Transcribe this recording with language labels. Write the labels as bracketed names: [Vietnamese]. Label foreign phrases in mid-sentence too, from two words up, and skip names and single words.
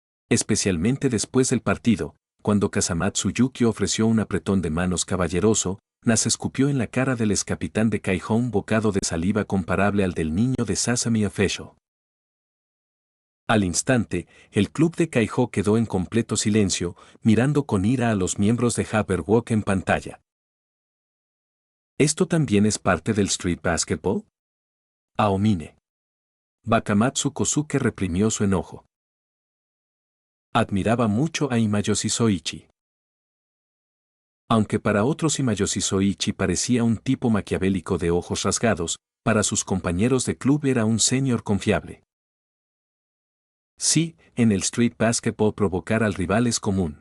[Spanish] Especialmente después del partido, cuando Kasamatsu Yuki ofreció un apretón de manos caballeroso, Nas escupió en la cara del excapitán de Kaijo un bocado de saliva comparable al del niño de Sesame Official. Al instante, el club de Kaijo quedó en completo silencio, mirando con ira a los miembros de Jabberwock en pantalla. ¿Esto también es parte del [English] street basketball? [Spanish] Aomine. Bakamatsu Kosuke reprimió su enojo. Admiraba mucho a Imayoshi Soichi. Aunque para otros Imayoshi Soichi parecía un tipo maquiavélico de ojos rasgados, para sus compañeros de club era un senior confiable. Sí, en el [English] street basketball [Spanish] provocar al rival es común.